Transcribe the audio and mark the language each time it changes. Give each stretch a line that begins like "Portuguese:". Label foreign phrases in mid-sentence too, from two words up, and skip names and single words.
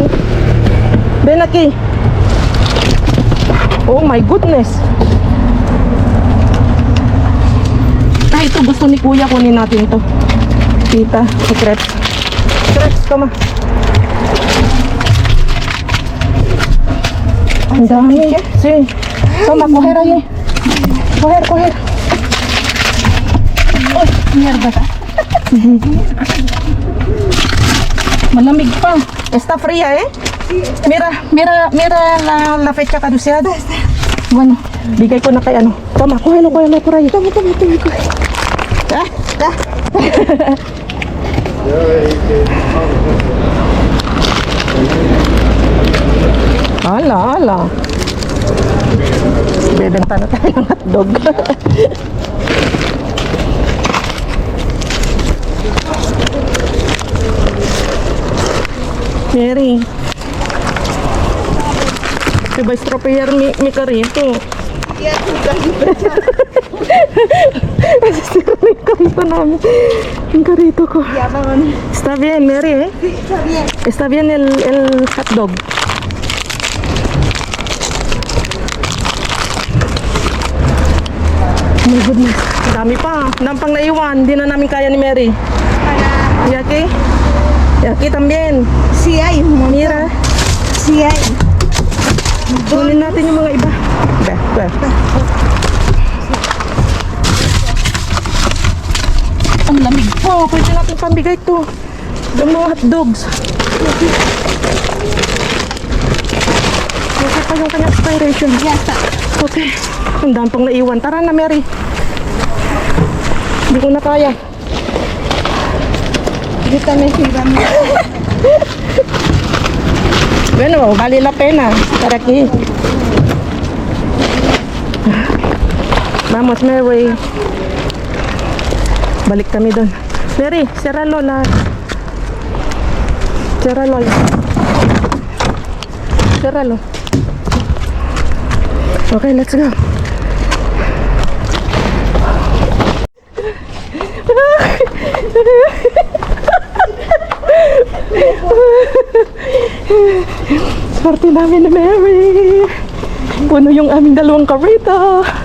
Spanish: Ben aquí.
English: Oh my goodness.
Filipino: Ah, ito gusto ni Kuya, kunin natin to. Tita, si crepes. Crepes, tama. Ang dami. Si.
Spanish: Toma, coger ahí. Coger. Uy, mierda.
Filipino: Malamig pa.
Spanish: Está fría, eh? Mira la fecha caducada. Bueno,
Filipino: bigay ko na kay ano.
Spanish: Toma, kuhelo por ahí. Toma. Ala.
Filipino: Bebenta na tayo ng hotdog. Mary.
Spanish: Te va a estropear mi carrito. Ya tú también.
Filipino: Nasisira na yung carrito namin. Yung carrito ko.
Spanish: Ya, vámonos. Está bien, Mary, eh? Sí, está bien. Está bien el hot dog.
English: Oh my goodness.
Filipino: Ang dami pa. Nampang naiwan. Hindi na namin kaya ni Mary. Para...
Spanish: Y aquí? Y aquí también. Sí hay un montón. Mira. Sí hay.
Filipino: Kunin natin yung mga iba. Be. Ang lamig po. Pwede natin pambigay ito. Yung mga hotdogs. Okay pa yung kanyang expiration.
Spanish: Ya está.
Filipino: Okay. Ang dami pang naiwan. Tara na, Mary. Hindi ko na kaya.
Spanish: Yo también sí, vamos. Bueno, vale la pena estar aquí. Vamos, Mary.
Filipino: Balik kami doon. Mary, cerralo lahat.
Spanish: Cerralo.
English: Okay, let's go.
Filipino: Swerte namin ni Mary. Puno yung aming dalawang kareta.